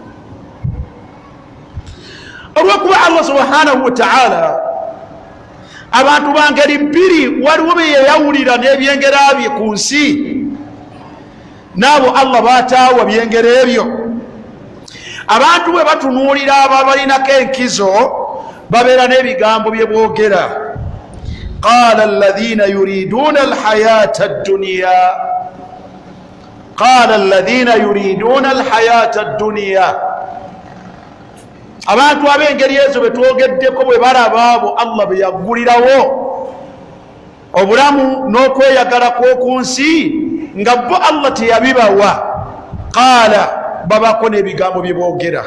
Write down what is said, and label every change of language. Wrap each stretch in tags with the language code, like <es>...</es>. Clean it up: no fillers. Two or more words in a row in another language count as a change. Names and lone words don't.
<lg>Olw'okuba Allah</lg> <ar>سبحانه وتعالى</ar> <lg>abantu bangeri bbiri waliwo be yeyawulira n'ebyengera bye ku nsi, n'abo Allah baataawa byengero ebyo. Abantu bwe batunuulira abo balinako enkizo babeera n'ebigambo bye boogera.</lg> <ar>قال الذين يريدون الحياة الدنيا، قال الذين يريدون الحياة الدنيا.</ar> <lg>Abantu ab'engeri ezo be twogeddeko bwe balaba abo Allah be yaggulirawo obulamu n'okweyagala kw'oku nsi nga bo Allah teyabibawa, qaala babako n'ebigambo bye boogera.</lg>